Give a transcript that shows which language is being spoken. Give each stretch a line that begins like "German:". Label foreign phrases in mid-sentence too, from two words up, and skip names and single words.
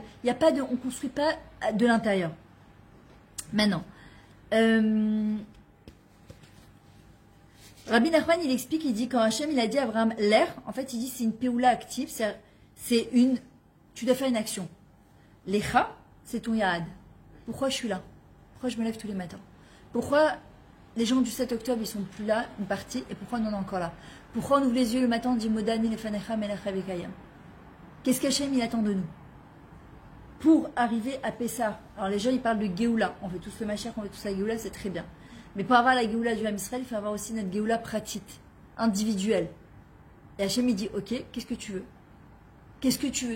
French: Il y a pas de, on construit pas de l'intérieur. Maintenant, Rabbi Nachman, il explique, il dit quand Hachem il a dit à Abraham l'air, en fait il dit c'est une péoula active, c'est une, tu dois faire une action. Lecha, c'est ton yaad. Pourquoi je suis là? Pourquoi je me lève tous les matins? Pourquoi les gens du 7 octobre ils sont plus là, une partie, et pourquoi on en est encore là? Pourquoi on ouvre les yeux le matin, on dit
Hebrew: מודה אני לפניך מלך וקיים?
French: Qu'est-ce qu'Hachem il attend de nous? Pour arriver à Pessah, alors les gens ils parlent de Géoula, on veut tous le Mashiach, on veut tous la Géoula, c'est très bien. Mais pour avoir la Géoula du
Hebrew: עם ישראל,
French: il faut avoir aussi notre Géoula pratique, individuelle. Et Hachem il dit, ok, qu'est-ce que tu veux? Qu'est-ce que tu veux?